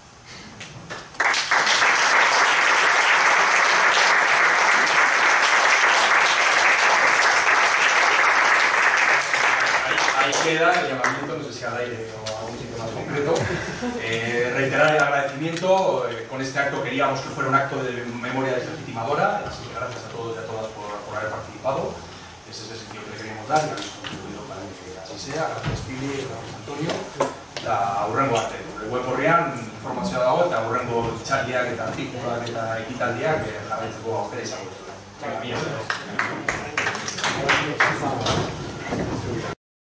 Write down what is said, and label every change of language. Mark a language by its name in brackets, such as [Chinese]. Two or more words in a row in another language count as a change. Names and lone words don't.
[Spanish] Ahí queda el llamamiento, no sé si al aire o a algún sitio más concreto. Reiterar el agradecimiento. Con este acto queríamos que fuera un acto de memoria deslegitimadora, así que gracias a todos y a todas por haber participado. Ese es el sentido que le queríamos dar y habéis contribuido para que así sea. Gracias, Pili, gracias, Antonio. [Basque] Aurrengo arte, web horrian informazioa dago eta aurrengo txaldiak eta artikuloak eta ekitaldiak jarraitzeko aukera izango duzu.